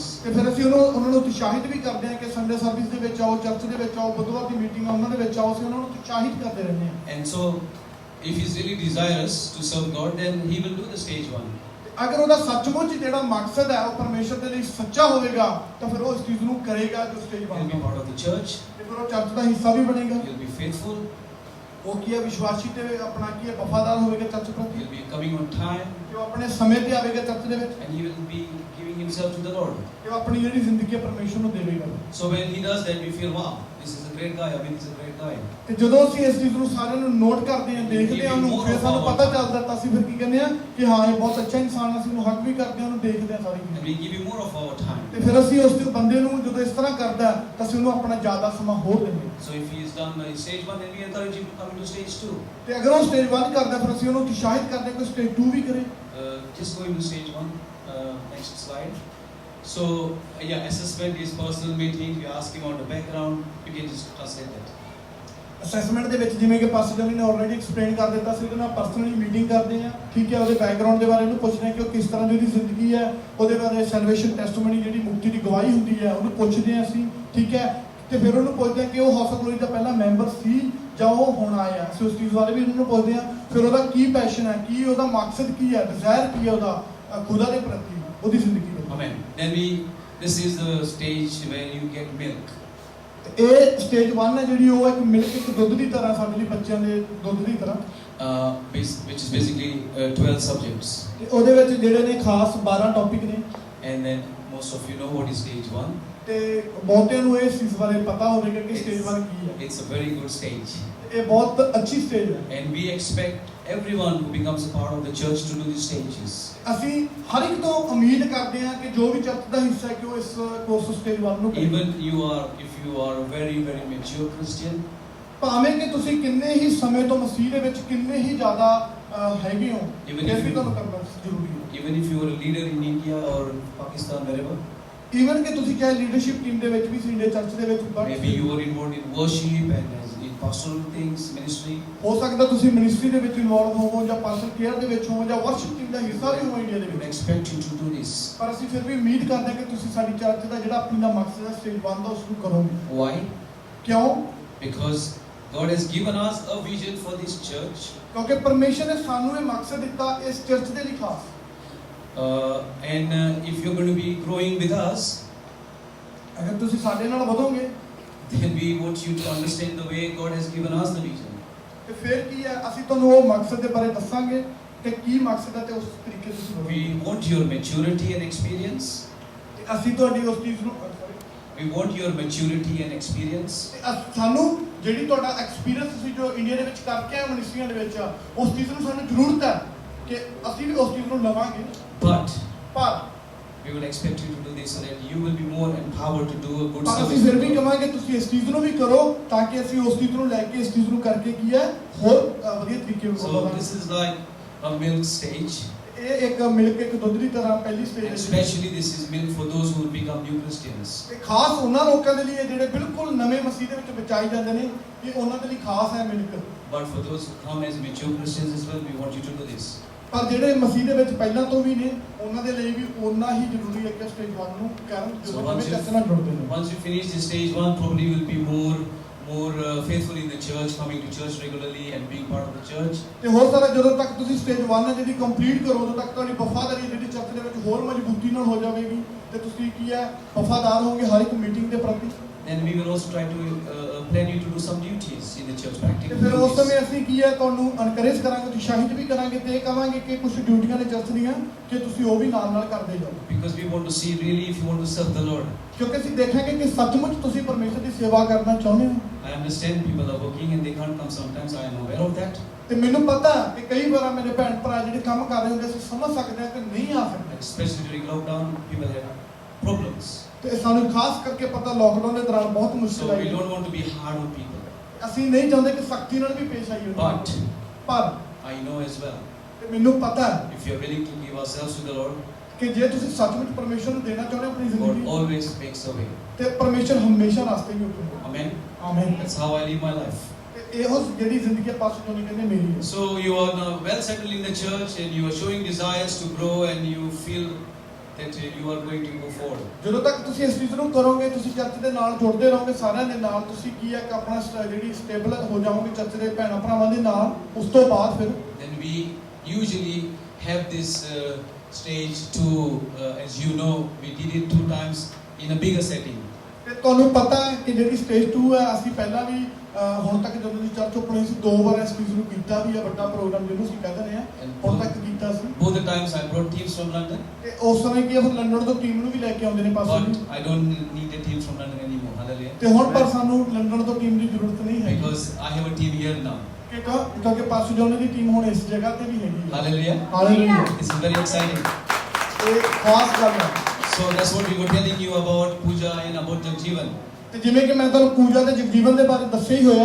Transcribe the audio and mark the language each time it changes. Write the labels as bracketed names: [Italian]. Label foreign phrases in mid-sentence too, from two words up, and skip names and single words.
[Punjabi] ਤੇ ਫਿਰ ਅਸੀਂ ਉਹਨਾਂ ਨੂੰ ਉਤਸ਼ਾਹਿਤ ਵੀ ਕਰਦੇ ਹਾਂ ਕਿ [English] Sunday service [Punjabi] ਦੇ ਵਿੱਚ ਆਓ, ਚਰਚ ਦੇ ਵਿੱਚ ਆਓ, ਬੁੱਧਵਾਰ ਦੀ ਮੀਟਿੰਗ ਆ ਉਹਨਾਂ ਦੇ ਵਿੱਚ ਆਓ। ਅਸੀਂ ਉਹਨਾਂ ਨੂੰ ਉਤਸ਼ਾਹਿਤ ਕਰਦੇ ਰਹਿੰਦੇ ਹਾਂ। [English] And so, if he's really desirous to serve God, then he will do the stage 1. [Punjabi] ਅਗਰ ਉਹਦਾ ਸੱਚਮੁੱਚ ਜਿਹੜਾ ਮਕਸਦ ਹੈ ਉਹ ਪਰਮੇਸ਼ਰ ਦੇ ਲਈ ਸੱਚਾ ਹੋਵੇਗਾ ਤਾਂ ਫਿਰ ਉਹ ਇਸ ਚੀਜ਼ ਨੂੰ ਕਰੇਗਾ ਜੋ ਸਟੇਜ [English] He'll be [Punjabi] ਬਣੇਗਾ। [English] part of the church. [Punjabi] ਤੇ ਫਿਰ ਉਹ ਚਰਚ ਦਾ ਹਿੱਸਾ ਵੀ ਬਣੇਗਾ। [English] He'll be faithful. [Punjabi] ਉਹ ਕੀ ਹੈ, ਵਿਸ਼ਵਾਸੀ ਤੇ ਆਪਣਾ ਕੀ ਹੈ, ਵਫਾਦਾਰ ਹੋਵੇਗਾ ਚਰਚ ਪ੍ਰਤੀ। [English] He'll be coming on time. [Punjabi] ਕਿ ਉਹ ਆਪਣੇ ਸਮੇਂ ਤੇ ਆਵੇਗਾ ਚਰਚ ਦੇ ਵਿੱਚ। [English] And he will be giving himself to the Lord. [Punjabi] ਕਿ ਉਹ ਆਪਣੀ ਜਿਹੜੀ ਜ਼ਿੰਦਗੀ ਹੈ ਪਰਮੇਸ਼ਰ ਨੂੰ ਦੇਵੇਗਾ। [English] So when he does that, we feel, wow, this is a great guy. I mean, he's a great guy. [Punjabi] ਤੇ ਜਦੋਂ ਅਸੀਂ ਇਸ ਚੀਜ਼ ਨੂੰ ਸਾਰਿਆਂ ਨੂੰ ਨੋਟ ਕਰਦੇ ਹਾਂ, ਦੇਖਦੇ ਹਾਂ ਉਹਨੂੰ, ਫਿਰ ਸਾਨੂੰ ਪਤਾ ਚੱਲਦਾ ਤਾਂ ਅਸੀਂ ਫਿਰ ਕੀ ਕਹਿੰਦੇ ਹਾਂ ਕਿ ਹਾਂ ਇਹ ਬਹੁਤ ਅੱਛਾ ਇਨਸਾਨ ਹੈ। ਅਸੀਂ ਉਹਨੂੰ ਹੱਕ ਵੀ ਕਰਦੇ ਹਾਂ, ਉਹਨੂੰ ਦੇਖਦੇ ਹਾਂ ਸਾਰੀ [English] And we give him more of our time. [Punjabi] ਤੇ ਫਿਰ ਅਸੀਂ ਉਸ ਬੰਦੇ ਨੂੰ ਜਦੋਂ ਇਸ ਤਰ੍ਹਾਂ ਕਰਦਾ ਤਾਂ ਅਸੀਂ ਉਹਨੂੰ ਆਪਣਾ ਜ਼ਿਆਦਾ ਸਮਾਂ ਹੋਰ ਦਿੰਦੇ ਹਾਂ। [English] So if he is done stage 1, then we encourage him to come into stage 2. [Punjabi] ਤੇ ਅਗਰ ਉਹ ਸਟੇਜ 1 ਕਰਦਾ ਫਿਰ ਅਸੀਂ ਉਹਨੂੰ ਉਤਸ਼ਾਹਿਤ ਕਰਦੇ ਹਾਂ ਕਿ ਸਟੇਜ 2 ਵੀ ਕਰੇ। [English] Just go into stage 1. Next slide. So yeah, assessment is personal meeting. We ask him on the background. You can just translate that. [Punjabi] ਅਸੈਸਮੈਂਟ ਦੇ ਵਿੱਚ ਜਿਵੇਂ ਕਿ ਪਾਸਟਰ ਜੋਨੀ ਨੇ [English] already explain [Punjabi] ਕਰ ਦਿੱਤਾ ਸੀ, ਉਹਦੇ ਨਾਲ [English] personally meeting [Punjabi] ਕਰਦੇ ਹਾਂ। ਠੀਕ ਹੈ, ਉਹਦੇ ਬੈਕਗ੍ਰਾਉਂਡ ਦੇ ਬਾਰੇ ਉਹਨੂੰ ਪੁੱਛਦੇ ਹਾਂ ਕਿ ਉਹ ਕਿਸ ਤਰ੍ਹਾਂ ਦੀ ਉਹਦੀ ਜ਼ਿੰਦਗੀ ਹੈ, ਉਹਦੇ ਬਾਰੇ [English] salvation testimony [Punjabi] ਜਿਹੜੀ ਮੁਕਤੀ ਦੀ ਗਵਾਹੀ ਹੁੰਦੀ ਹੈ ਉਹਨੂੰ ਪੁੱਛਦੇ ਹਾਂ ਅਸੀਂ। ਠੀਕ ਹੈ, ਤੇ ਫਿਰ ਉਹਨੂੰ ਪੁੱਛਦੇ ਹਾਂ ਕਿ ਉਹ ਹੌਸਲਾ ਗਲੋਰੀ ਦਾ ਪਹਿਲਾ ਮੈਂਬਰ ਸੀ ਜਾਂ ਉਹ ਹੁਣ ਆਇਆ। ਅਸੀਂ ਉਸ ਚੀਜ਼ ਬਾਰੇ ਵੀ ਉਹਨੂੰ ਪੁੱਛਦੇ ਹਾਂ। ਫਿਰ ਉਹਦਾ ਕੀ ਪੈਸ਼ਨ ਹੈ, ਕੀ ਉਹਦਾ ਮਕਸਦ ਕੀ ਹੈ, ਡਿਜ਼ਾਇਰ ਕੀ ਹੈ ਉਹਦਾ ਖੁਦਾ ਦੇ ਪ੍ਰਤੀ, ਉਹਦੀ ਜ਼ਿੰਦਗੀ ਵਿੱਚ। [English] Amen. Then this is the stage where you get milk. [Punjabi] ਇਹ ਸਟੇਜ 1 ਹੈ ਜਿਹੜੀ ਉਹ ਇੱਕ ਮਿਲਕ, ਇੱਕ ਦੁੱਧ ਦੀ ਤਰ੍ਹਾਂ ਸਾਡੇ ਲਈ, ਬੱਚਿਆਂ ਦੇ ਦੁੱਧ ਦੀ ਤਰ੍ਹਾਂ, [English] Which is basically 12 subjects. [Punjabi] ਤੇ ਉਹਦੇ ਵਿੱਚ ਜਿਹੜੇ ਨੇ ਖਾਸ 12 ਟੌਪਿਕ ਨੇ। [English] And then most of you know what is stage 1. [Punjabi] ਤੇ ਬਹੁਤਿਆਂ ਨੂੰ ਇਹ ਚੀਜ਼ ਬਾਰੇ ਪਤਾ ਹੋਵੇਗਾ ਕਿ ਸਟੇਜ 1 ਕੀ ਹੈ। [English] It's a very good stage. [Punjabi] ਇਹ ਬਹੁਤ ਅੱਛੀ ਸਟੇਜ ਹੈ। [English] And we expect everyone who becomes a part of the church to do these stages. [Punjabi] ਅਸੀਂ ਹਰ ਇੱਕ ਤੋਂ ਉਮੀਦ ਕਰਦੇ ਹਾਂ ਕਿ ਜੋ ਵੀ ਚਰਚ ਦਾ ਹਿੱਸਾ ਹੈ ਕਿ ਉਹ ਇਸ [English] course stage [Punjabi] 1 ਨੂੰ ਕਰੇ। [English] Even if you are a very mature Christian. [Punjabi] ਭਾਵੇਂ ਕਿ ਤੁਸੀਂ ਕਿੰਨੇ ਹੀ ਸਮੇਂ ਤੋਂ ਮਸੀਹ ਦੇ ਵਿੱਚ ਕਿੰਨੇ ਹੀ ਜ਼ਿਆਦਾ ਹੈਗੇ ਹੋ, ਇਹ ਵੀ ਤੁਹਾਨੂੰ ਕਰਨਾ ਜ਼ਰੂਰੀ ਹੈ। [English] Even if you are a leader in India or Pakistan, wherever. [Punjabi] ਈਵਨ ਕਿ ਤੁਸੀਂ ਚਾਹੇ [English] leadership team [Punjabi] ਦੇ ਵਿੱਚ ਵੀ ਸੀ, ਇੰਡੀਆ ਚਰਚ ਦੇ ਵਿੱਚ, [English] Maybe you are involved in worship and in pastoral things, ministry. [Punjabi] ਹੋ ਸਕਦਾ ਤੁਸੀਂ ਮਿਨਿਸਟਰੀ ਦੇ ਵਿੱਚ ਇਨਵੋਲਵ ਹੋਵੋ ਜਾਂ [English] pastor care [Punjabi] ਦੇ ਵਿੱਚ ਹੋਵੋ ਜਾਂ [English] worship team [Punjabi] ਦਾ ਹਿੱਸਾ ਵੀ ਹੋ ਇੰਡੀਆ ਦੇ [English] We [Punjabi] ਵਿੱਚ। [English] expect you to do this. [Punjabi] ਪਰ ਅਸੀਂ ਫਿਰ ਵੀ ਉਮੀਦ ਕਰਦੇ ਹਾਂ ਕਿ ਤੁਸੀਂ ਸਾਡੀ ਚਰਚ ਦਾ ਜਿਹੜਾ ਆਪਣੀ ਦਾ ਮਕਸਦ ਹੈ ਸਟੇਜ 1 ਦਾ ਉਸ ਨੂੰ ਕਰੋਗੇ। [English] Why? [Punjabi] ਕਿਉਂ? [English] Because God has given us a vision for this church. [Punjabi] ਕਿਉਂਕਿ ਪਰਮੇਸ਼ਰ ਨੇ ਸਾਨੂੰ ਇਹ ਮਕਸਦ ਦਿੱਤਾ ਇਸ ਚਰਚ ਦੇ ਲਈ ਖਾਸ। [English] And if you're going to be growing with us, [Punjabi] ਅਗਰ ਤੁਸੀਂ ਸਾਡੇ ਨਾਲ ਵਧੋਗੇ [English] then we want you to understand the way God has given us the vision. [Punjabi] ਤੇ ਫਿਰ ਕੀ ਹੈ, ਅਸੀਂ ਤੁਹਾਨੂੰ ਉਹ ਮਕਸਦ ਦੇ ਬਾਰੇ ਦੱਸਾਂਗੇ ਕਿ ਕੀ ਮਕਸਦ ਹੈ ਤੇ ਉਸ ਤਰੀਕੇ ਤੁਸੀਂ [English] We [Punjabi] ਵਧੋਗੇ। [English] want your maturity and experience. [Punjabi] ਤੇ ਅਸੀਂ ਤੁਹਾਡੀ ਉਸ ਚੀਜ਼ ਨੂੰ [English] We want your maturity and experience. [Punjabi] ਸਾਨੂੰ ਜਿਹੜੀ ਤੁਹਾਡਾ ਐਕਸਪੀਰੀਅੰਸ ਤੁਸੀਂ ਜੋ ਇੰਡੀਆ ਦੇ ਵਿੱਚ ਕਰਕੇ ਆਏ ਮਿਨਿਸਟਰੀਆਂ ਦੇ ਵਿੱਚ, ਉਸ ਚੀਜ਼ ਨੂੰ ਸਾਨੂੰ ਜ਼ਰੂਰਤ ਹੈ ਕਿ ਅਸੀਂ ਵੀ ਉਸ ਚੀਜ਼ ਨੂੰ ਲਵਾਂਗੇ। [English] But [Punjabi] ਪਰ [English] we will expect you to do this so that you will be more empowered to do a good [Punjabi] ਅਸੀਂ ਫਿਰ ਵੀ [English] service. [Punjabi] ਕਹਾਂਗੇ ਤੁਸੀਂ ਇਸ ਚੀਜ਼ ਨੂੰ ਵੀ ਕਰੋ ਤਾਂ ਕਿ ਅਸੀਂ ਉਸ ਚੀਜ਼ ਨੂੰ ਲੈ ਕੇ ਇਸ ਚੀਜ਼ ਨੂੰ ਕਰਕੇ ਕੀ ਹੈ ਹੋਰ ਵਧੀਆ ਤਰੀਕੇ ਨਾਲ [English] So [Punjabi] ਵਧਾਂਗੇ। [English] this is like a milk stage. [Punjabi] ਇਹ ਇੱਕ ਮਿਲਕ ਇੱਕ ਦੁੱਧ ਦੀ ਤਰ੍ਹਾਂ ਪਹਿਲੀ [English] And [Punjabi] ਸਟੇਜ ਹੈ। [English] especially this is milk for those who will become new Christians. [Punjabi] ਤੇ ਖਾਸ ਉਹਨਾਂ ਲੋਕਾਂ ਦੇ ਲਈ ਹੈ ਜਿਹੜੇ ਬਿਲਕੁਲ ਨਵੇਂ ਮਸੀਹ ਦੇ ਵਿੱਚ ਬਚਾਏ ਜਾਂਦੇ ਨੇ, ਕਿ ਉਹਨਾਂ ਦੇ ਲਈ ਖਾਸ ਹੈ ਮਿਲਕ। [English] But for those who come as mature Christians as well, we want you to do this. [Punjabi] ਪਰ ਜਿਹੜੇ ਮਸੀਹ ਦੇ ਵਿੱਚ ਪਹਿਲਾਂ ਤੋਂ ਵੀ ਨੇ ਉਹਨਾਂ ਦੇ ਲਈ ਵੀ ਓਨਾ ਹੀ ਜ਼ਰੂਰੀ ਹੈ ਕਿ ਸਟੇਜ 1 ਨੂੰ ਕਰਨ [English] So [Punjabi] ਜਦੋਂ [English] once [Punjabi] ਨਵੇਂ [English] you- [Punjabi] ਚਰਚ ਨਾਲ ਜੁੜਦੇ ਨੇ। [English] Once you finish the stage 1, probably you will be more faithful in the church, coming to church regularly and being part of the church. [Punjabi] ਤੇ ਹੋ ਸਕਦਾ ਜਦੋਂ ਤੱਕ ਤੁਸੀਂ ਸਟੇਜ 1 ਹੈ ਜਿਹੜੀ ਕੰਪਲੀਟ ਕਰੋ ਉਦੋਂ ਤੱਕ ਤੁਹਾਡੀ ਵਫਾਦਾਰੀ ਜਿਹੜੀ ਚਰਚ ਦੇ ਵਿੱਚ ਹੋਰ ਮਜ਼ਬੂਤੀ ਨਾਲ ਹੋ ਜਾਵੇਗੀ ਤੇ ਤੁਸੀਂ ਕੀ ਹੈ ਵਫਾਦਾਰ ਹੋਵੋਗੇ ਹਰ ਇੱਕ ਮੀਟਿੰਗ ਦੇ ਪ੍ਰਤੀ। [English] Then we will also try to plan you to do some duties in the church, [Punjabi] ਤੇ [English] practical [Punjabi] ਫਿਰ ਉਸ ਸਮੇਂ [English] duties. [Punjabi] ਅਸੀਂ ਕੀ ਹੈ ਤੁਹਾਨੂੰ ਐਨਕਰੇਜ ਕਰਾਂਗੇ, ਉਤਸ਼ਾਹਿਤ ਵੀ ਕਰਾਂਗੇ ਤੇ ਇਹ ਕਹਾਂਗੇ ਕਿ ਕੁਝ ਡਿਊਟੀਆਂ ਨੇ ਚਰਚ ਦੀਆਂ ਕਿ ਤੁਸੀਂ ਉਹ ਵੀ ਨਾਲ ਕਰਦੇ ਜਾਓ, [English] Because we want to see really if you want to serve the Lord. [Punjabi] ਕਿਉਂਕਿ ਅਸੀਂ ਦੇਖਾਂਗੇ ਕਿ ਸੱਚਮੁੱਚ ਤੁਸੀਂ ਪਰਮੇਸ਼ਰ ਦੀ ਸੇਵਾ ਕਰਨਾ ਚਾਹੁੰਦੇ ਹੋ। [English] I understand people are working and they can't come sometimes. I am aware of that. [Punjabi] ਤੇ ਮੈਨੂੰ ਪਤਾ ਕਿ ਕਈ ਵਾਰ ਮੇਰੇ ਭੈਣ ਭਰਾ ਜਿਹੜੇ ਕੰਮ ਕਰ ਰਹੇ ਹੁੰਦੇ ਅਸੀਂ ਸਮਝ ਸਕਦੇ ਹਾਂ ਕਿ ਨਹੀਂ ਆ ਸਕਦੇ, [English] Especially during lockdown, people have problems. [Punjabi] ਤੇ ਸਾਨੂੰ ਖਾਸ ਕਰਕੇ ਪਤਾ ਲੋਕਡਾਊਨ ਦੇ ਦੌਰਾਨ ਬਹੁਤ ਮੁਸ਼ਕਲ [English] So we [Punjabi] ਆਈ। [English] don't want to be hard on people. [Punjabi] ਅਸੀਂ ਨਹੀਂ ਚਾਹੁੰਦੇ ਕਿ ਸਖਤੀ ਨਾਲ ਵੀ ਪੇਸ਼ ਆਈਏ, [English] But [Punjabi] ਪਰ [English] I know as well, [Punjabi] ਤੇ ਮੈਨੂੰ ਪਤਾ ਹੈ [English] if you are willing to give ourselves to the Lord, [Punjabi] ਕਿ ਜੇ ਤੁਸੀਂ ਸੱਚਮੁੱਚ ਪਰਮੇਸ਼ਰ ਨੂੰ ਦੇਣਾ ਚਾਹੁੰਦੇ ਹੋ ਆਪਣੀ [English] God [Punjabi] ਜ਼ਿੰਦਗੀ [English] always makes a way. [Punjabi] ਤੇ ਪਰਮੇਸ਼ਰ ਹਮੇਸ਼ਾ ਰਸਤੇ ਹੀ ਉੱਠੂਗਾ। [English] Amen. [Punjabi] ਆਮੀਨ। [English] That's how I live my life. [Punjabi] ਤੇ ਇਹੋ ਜਿਹੜੀ ਜ਼ਿੰਦਗੀ ਪਾਸ ਜੋ ਨਹੀਂ ਕਹਿੰਦੇ ਮੇਰੀ ਹੈ। [English] So you are now well settled in the church and you are showing desires to grow and you feel that you are going to go forward. [Punjabi] ਜਦੋਂ ਤੱਕ ਤੁਸੀਂ ਇਸ ਚੀਜ਼ ਨੂੰ ਕਰੋਗੇ ਤੁਸੀਂ ਚਰਚ ਦੇ ਨਾਲ ਜੁੜਦੇ ਰਹੋਗੇ ਸਾਰਿਆਂ ਦੇ ਨਾਲ, ਤੁਸੀਂ ਕੀ ਹੈ ਕਿ ਆਪਣਾ ਜਿਹੜੀ ਸਟੇਬਲ ਹੋ ਜਾਓਗੇ ਚਰਚ ਦੇ ਭੈਣਾਂ ਭਰਾਵਾਂ ਦੇ ਨਾਲ। ਉਸ ਤੋਂ ਬਾਅਦ ਫਿਰ [English] Then we usually have this stage 2, as you know, we did it 2 times in a bigger setting. [Punjabi] ਤੇ ਤੁਹਾਨੂੰ ਪਤਾ ਹੈ ਕਿ ਜਿਹੜੀ ਸਟੇਜ 2 ਹੈ ਅਸੀਂ ਪਹਿਲਾਂ ਵੀ ਹੁਣ ਤੱਕ ਜਦੋਂ ਦੀ [English] church open [Punjabi] ਹੋਈ ਸੀ 2 ਵਾਰ ਇਸ ਚੀਜ਼ ਨੂੰ ਕੀਤਾ ਵੀ ਹੈ, ਵੱਡਾ ਪ੍ਰੋਗਰਾਮ ਜਿਹਨੂੰ ਅਸੀਂ ਕਹਿੰਦੇ ਨੇ ਹੁਣ ਤੱਕ ਕੀਤਾ ਸੀ। [English] Both the times I brought teams from London, [Punjabi] ਤੇ ਉਸ ਸਮੇਂ ਕੀ ਹੈ ਫਿਰ ਲੰਡਨ ਤੋਂ ਟੀਮ ਨੂੰ ਵੀ ਲੈ ਕੇ ਆਉਂਦੇ ਨੇ ਪਾਸੇ [English] but I don't need a team from London anymore. Hallelujah. [Punjabi] ਤੇ ਹੁਣ ਪਰ ਸਾਨੂੰ ਲੰਡਨ ਤੋਂ ਟੀਮ ਦੀ ਜ਼ਰੂਰਤ ਨਹੀਂ ਹੈ [English] Because I have a team here now. [Punjabi] ਕਿਉਂਕਿ ਪਾਸੂ ਜੋਨ ਦੀ ਟੀਮ ਹੁਣ ਇਸ ਜਗ੍ਹਾ ਤੇ ਵੀ ਹੈਗੀ ਹੈ। [English] Hallelujah. [Punjabi] ਹਾਲੇਲੂਇਆ। [English] This is very exciting. [Punjabi] ਇਹ ਖਾਸ ਗੱਲ ਹੈ। [English] So that's what we were telling you about Puja and about Jagjeevan. [Punjabi] ਤੇ ਜਿਵੇਂ ਕਿ ਮੈਂ ਤੁਹਾਨੂੰ ਪੂਜਾ ਤੇ ਜਗਜੀਵਨ ਦੇ ਬਾਰੇ ਦੱਸਿਆ ਹੀ ਹੋਇਆ